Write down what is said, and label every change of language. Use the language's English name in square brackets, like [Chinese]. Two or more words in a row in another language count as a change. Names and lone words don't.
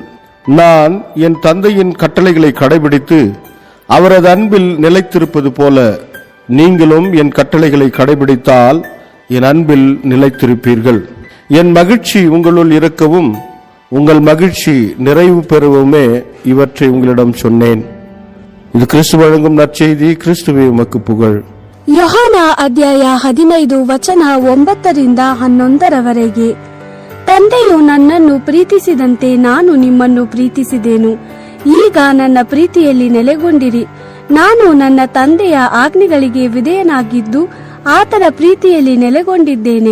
[Tamil] நான் என் தந்தையின் கட்டளைகளை கடைபிடித்து அவரது அன்பில் நிலைத்திருப்பது போல நீங்களும் என் கட்டளைகளை கடைபிடித்தால் என் அன்பில் நிலைத்திருப்பீர்கள். என் மகிழ்ச்சி உங்களுள் இருக்கவும் உங்கள் மகிழ்ச்சி நிறைவு பெறவுமே இவற்றை உங்களிடம் சொன்னேன். இது கிறிஸ்து வழங்கும் நற்செய்தி. கிறிஸ்துவே உமக்கு புகழ். [Kannada] ಯೋಹಾನ ಅಧ್ಯಾಯ 15 ವಚನ 9-11. ತಂದೆಯು ನನ್ನನ್ನು ಪ್ರೀತಿಸಿದಂತೆ ನಾನು ನಿಮ್ಮನ್ನು ಪ್ರೀತಿಸಿದೆನು. ಈಗ ನನ್ನ ಪ್ರೀತಿಯಲ್ಲಿ ನೆಲೆಗೊಂಡಿರಿ. ನಾನು ನನ್ನ ತಂದೆಯ ಆಜ್ಞೆಗಳಿಗೆ ವಿಧೇಯನಾಗಿದ್ದು ಆತನ ಪ್ರೀತಿಯಲ್ಲಿ ನೆಲೆಗೊಂಡಿದ್ದೇನೆ.